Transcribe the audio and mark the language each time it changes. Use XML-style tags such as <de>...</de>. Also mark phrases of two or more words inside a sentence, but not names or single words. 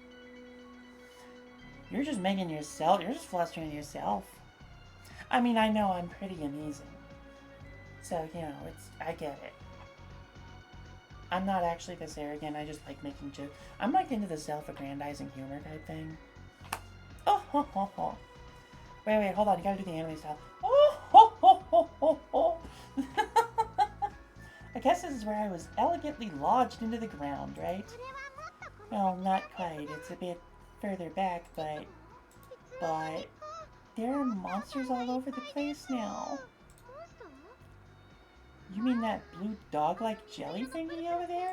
<en>You're just making yourself, you're just flustering yourself. I mean, I know I'm pretty amazing. So, you know, I get it. I'm not actually this arrogant, I just like making jokes. I'm like into the self-aggrandizing humor type thing. Oh, ho, ho, ho. Wait, hold on, you gotta do the anime style. Oh, ho, ho, ho, ho, ho. I guess this is where I was elegantly lodged into the ground, right? Well, not quite. It's a bit further back, but there are monsters all over the place now. You mean that blue dog-like jelly thingy over there?</en>